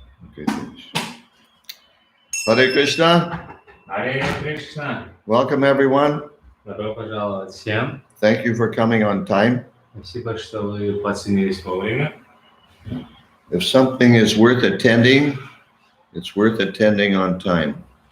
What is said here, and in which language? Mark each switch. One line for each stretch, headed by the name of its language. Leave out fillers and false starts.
English: Okay, thanks. Hare Krishna. Hare Krishna. Welcome everyone.
Russian: Добро пожаловать всем.
English: Thank you for coming on time.
Russian: Спасибо, что вы подсоединились вовремя.
English: If something is worth attending, it's worth attending on time.